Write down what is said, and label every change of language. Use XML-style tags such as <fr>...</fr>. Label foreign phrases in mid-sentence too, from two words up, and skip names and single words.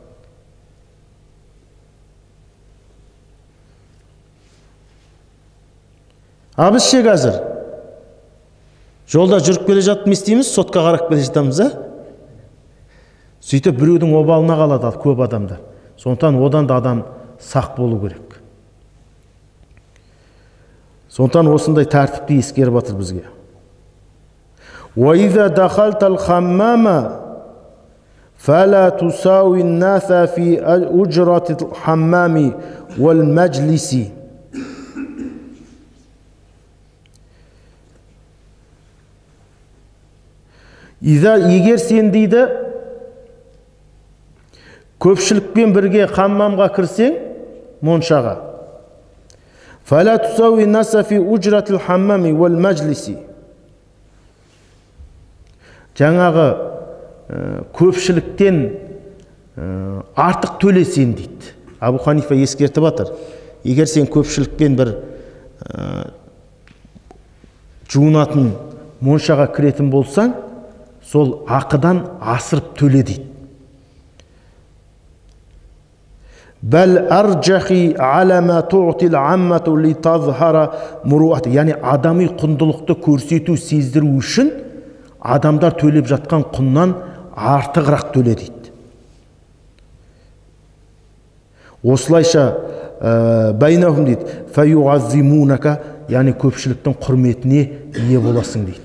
<kk>Біз ше қазір жолда жүріп келе жатып не істейміз? Сотқа қарап келе жатамыз, сөйтіп біреудің обалына қалады көп адамдар. Сондықтан одан да адам сақ болу керек. Сондықтан осындай тәртіпті ескеріп жатыр бізге.</kk> <ar>وَإِذَا دَخَلْتَ الْحَمَّامَ فَلَا تُسَاوِي النَّاسَ فِي أُجْرَةِ الْحَمَّامِ وَالْمَجْلِسِ.</ar> <kk>Егер сен дейді көпшілікпен бірге хаммамға кірсең, моншаға,</kk> <ar>فَلَا تُسَاوِي النَّاسَ فِي أُجْرَةِ الْحَمَّامِ وَالْمَجْلِسِ.</ar> <kk>Жаңағы көпшіліктен артық төлесен дейді. Абу Ханифа ескертіп жатыр. Егер сен көпшілікпен бір жуынатын моншаға кіретін болсаң, сол ақыдан асырып төле дейді.</kk> <ar>بل أرجح على ما تعطي العامة لتظهر مروءة.</ar> <kk>Яғни адами құндылықты көрсету, сездіру үшін адамдар төлеп жатқан құннан артығырақ төле дейді. Осылайша байнахум дейді, фаюаззимунака, яғни көпшіліктің құрметіне ие боласың дейді.</kk>